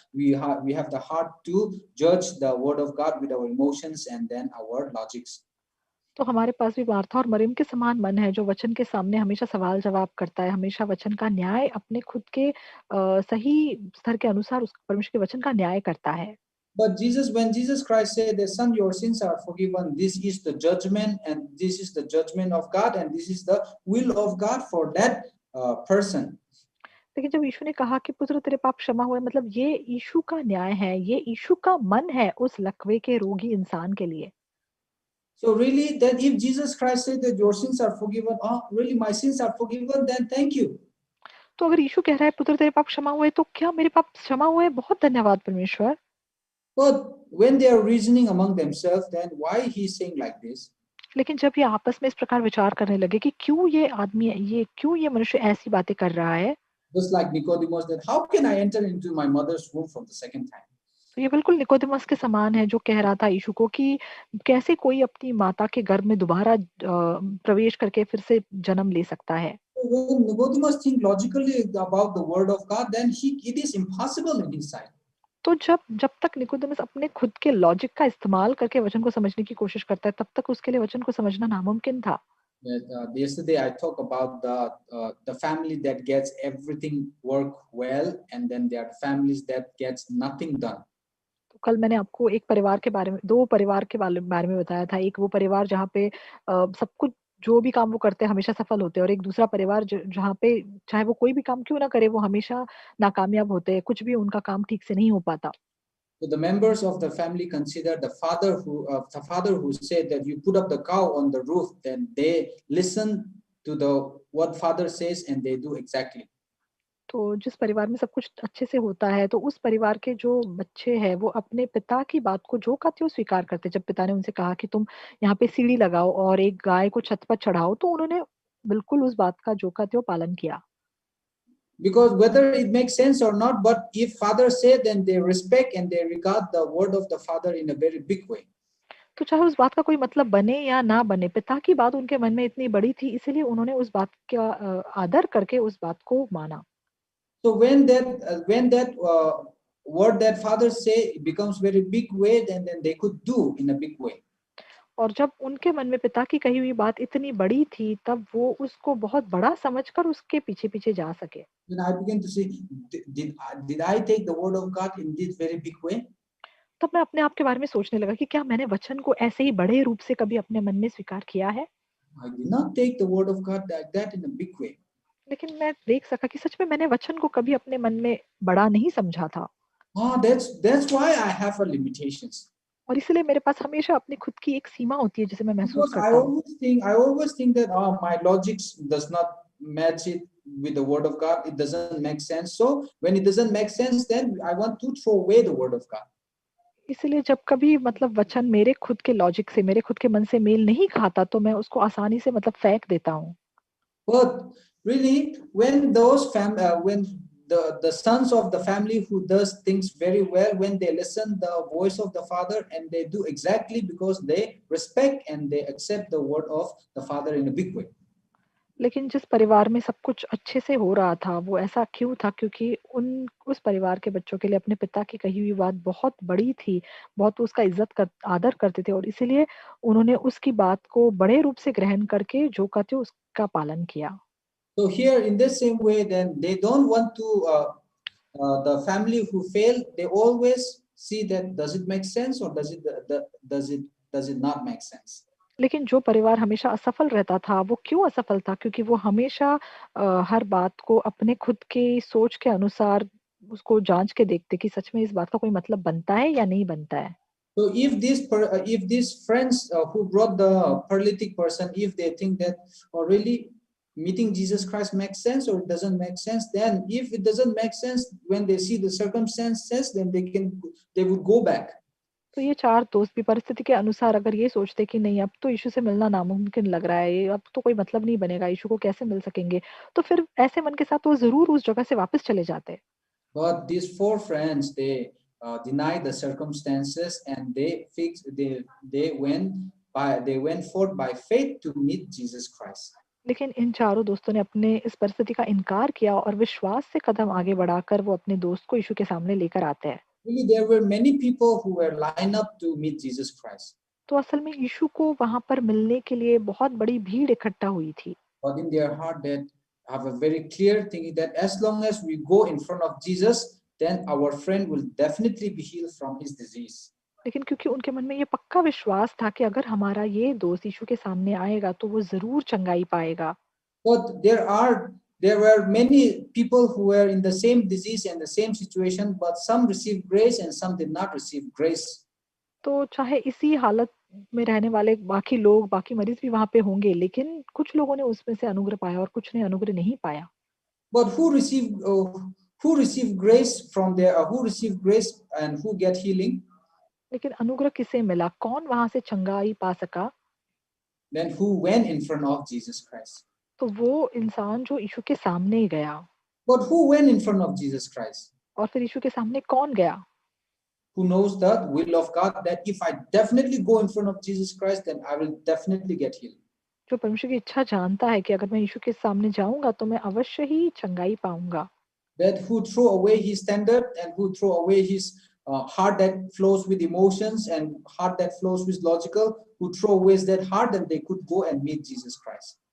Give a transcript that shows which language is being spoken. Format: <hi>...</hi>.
<en>We have the heart to judge the Word of God with our emotions and then our logics.</en> <hi>तो हमारे पास भी Martha और मरियम के समान मन है जो वचन के सामने हमेशा सवाल जवाब करता है, हमेशा वचन का न्याय अपने खुद के सही स्तर के अनुसार उस परमेश्वर के वचन का न्याय करता है।</hi> <en>But when Jesus Christ said that, "Son, your sins are forgiven," this is the judgment, and this is the judgment of God, and this is the will of God for that person.</en> <hi>लेकिन जब यीशु ने कहा कि पुत्र तेरे पाप क्षमा हुए, मतलब ये यीशु का न्याय है, ये यीशु का मन है उस लकवे के रोगी इंसान के लिए।</hi> <en>So really, that if Jesus Christ said that your sins are forgiven, really my sins are forgiven, then thank you.</en> <hi>तो अगर यीशु कह रहा है पुत्र तेरे पाप क्षमा हुए, तो क्या मेरे पाप क्षमा हुए? बहुत धन्यवाद परमेश्वर।</hi> <en>But when they are reasoning among themselves, then why he is saying like this?</en> <hi>लेकिन जब ये आपस में इस प्रकार विचार करने लगे कि क्यों ये मनुष्य ऐसी बातें कर रहा है,</hi> <en>Just like Nicodemus, that how can I enter into my mother's womb for the second time?</en> <hi>तो ये बिल्कुल निकोदेमस के समान है जो कह रहा था यीशु को कि कैसे कोई अपनी माता के गर्भ में दोबारा प्रवेश करके फिर से जन्म ले सकता है।</hi> <en>When Nicodemus think logically about the word of God, then it is impossible in his sight.</en> <hi>तो जब तक निकोदेमस अपने खुद के लॉजिक का इस्तेमाल करके वचन को समझने की कोशिश करता है, तब तक उसके लिए वचन को समझना नामुमकिन था।</hi> <en>Yesterday I talked about the family that gets everything work well, and then there are families that gets nothing done.</en> <hi>तो कल मैंने आपको दो परिवार के बारे में बताया था। एक वो परिवार जहाँ पे सब कुछ जो भी काम वो करते हैं हमेशा सफल होते हैं, और एक दूसरा परिवार जहाँ पे चाहे वो कोई भी काम क्यों ना करे वो हमेशा नाकामयाब होते हैं, कुछ भी उनका काम ठीक से नहीं हो पाता।</hi> <en>So the members of the family consider the father who said that you put up the cow on the roof, then they listen to what father says and they do exactly.</en> <hi>तो जिस परिवार में सब कुछ अच्छे से होता है, तो उस परिवार के जो बच्चे हैं वो अपने पिता की बात को जो कहते हो स्वीकार करते। जब पिता ने उनसे कहा कि तुम यहाँ पे सीढ़ी लगाओ और एक गाय को छत पर चढ़ाओ, तो उन्होंने बिल्कुल उस बात का जो कहते हो पालन किया।</hi> <en>Because whether it makes sense or not, but if father said, then they respect and they regard the word of the father in a very big way.</en> <hi>तो चाहे उस बात का कोई मतलब बने या ना बने, पिता की बात उनके मन में इतनी बड़ी थी, इसीलिए उन्होंने उस बात का आदर करके उस बात को माना।</hi> <en>So when that word that father say becomes very big way, then they could do in a big way.</en> <hi>और जब उनके मन में पिता की कही हुई बात इतनी बड़ी थी, तब वो उसको बहुत बड़ा समझकर उसके पीछे-पीछे जा सके।</hi> <en>Then I began to say, did I take the word of God in this very big way?</en> <hi>तब मैं अपने आप के बारे में सोचने लगा कि क्या मैंने वचन को ऐसे ही बड़े रूप से कभी अपने मन में स्वीकार किया है?</hi> <en>I did not take the word of God like that in a big way.</en> <hi>लेकिन मैं देख सका कि सच में मैंने वचन को कभी अपने मन में बड़ा नहीं समझा था।</hi> <en>That's why I have a limitations.</en> <hi>और इसलिए मेरे पास हमेशा अपनी खुद की एक सीमा होती है जिसे मैं महसूस</hi> <en>Because</en> <hi>करता हूँ।</hi> <en>I always think that my logics does not match it with the word of God. It doesn't make sense. So when it doesn't make sense, then I want to throw away the word of God.</en> <hi>इसलिए जब कभी मतलब वचन मेरे खुद के logic से, मेरे खुद के मन से मेल नहीं खाता, तो मैं उसको आसानी से मतलब फेंक देता हूँ।</hi> <en>But really, when when the sons of the family who does things very well, when they listen the voice of the father and they do exactly because they respect and they accept the word of the father in a big way.</en> <hi>लेकिन जिस परिवार में सब कुछ अच्छे से हो रहा था, वो ऐसा क्यों था? क्योंकि उस परिवार के बच्चों के लिए अपने पिता की कही हुई बात बहुत बड़ी थी, बहुत उसका आदर करते थे और इसीलिए उन्होंने उसकी बात को बड़े रूप से ग्रहण करके जो कहते उसका पालन किया।</hi> <en>So here in the same way, then they don't want to the family who fail. They always see that does it make sense or does it not make sense.</en> <hi>लेकिन जो परिवार हमेशा असफल रहता था, वो क्यों असफल था? क्योंकि वो हमेशा हर बात को अपने खुद की सोच के अनुसार उसको जाँच के देखते कि सच में इस बात का कोई मतलब बनता है या नहीं बनता है।</hi> <en>So if these friends who brought the paralytic person, if they think that really meeting Jesus Christ makes sense or it doesn't make sense, then if it doesn't make sense when they see the circumstances, then they would go back.</en> <hi>तो ये 4 दोस्त भी परिस्थिति के अनुसार अगर ये सोचते कि नहीं अब तो यीशु से मिलना नामुमकिन लग रहा है, ये अब तो कोई मतलब नहीं बनेगा, यीशु को कैसे मिल सकेंगे? तो फिर ऐसे मन के साथ वो ज़रूर उस जगह से वापस चले जाते।</hi> <en>But these 4 friends, they deny the circumstances and they went forth by faith to meet Jesus Christ.</en> <hi>लेकिन इन चारों दोस्तों ने अपने इस परिस्थिति का इनकार किया और विश्वास से कदम आगे बढ़ाकर वो अपने दोस्त को यीशु के सामने लेकर आते हैं।</hi> <en>Really, there were many people who were lined up to meet Jesus Christ.</en> <hi>तो असल में यीशु को वहां पर मिलने के लिए बहुत बड़ी भीड़ इकट्ठा हुई थी।</hi> <en>But in their heart, they have a very clear thinking that as long as we go in front of Jesus, then our friend will definitely be healed from his disease.</en> <hi>लेकिन क्योंकि उनके मन में ये पक्का विश्वास था कि अगर हमारा ये दोस्त यीशु के सामने आएगा तो वो जरूर चंगाई पाएगा।</hi> <en>But there were many people who were in the same disease and the same situation, but some received grace and some did not receive grace.</en> <hi>तो चाहे इसी हालत में रहने वाले बाकी लोग, बाकी मरीज भी वहां पे होंगे, लेकिन कुछ लोगों ने उसमें से अनुग्रह पाया और कुछ ने अनुग्रह नहीं पाया।</hi> <en>But who received grace from there? Who received grace and who get healing?</en> <hi>लेकिन अनुग्रह किसे मिला? कौन वहां से चंगाई पा सका?</hi> <en>Then who went in front of Jesus Christ?</en> <hi>तो वो इंसान जो यीशु के सामने गया।</hi> <en>But who went in front of Jesus Christ?</en> <hi>और फिर यीशु के सामने कौन गया?</hi> <en>Who knows the will of God, that if I definitely go in front of Jesus Christ, then I will definitely get healed.</en> <hi>जो परमेश्वर की इच्छा जानता है कि अगर मैं यीशु के सामने जाऊंगा तो मैं अवश्य ही चंगाई पाऊंगा।</hi> <en>That who throw away his standard and who throw away his heart that flows with emotions and heart that flows with logical, who throw away that heart, and they could go and meet Jesus Christ.</en>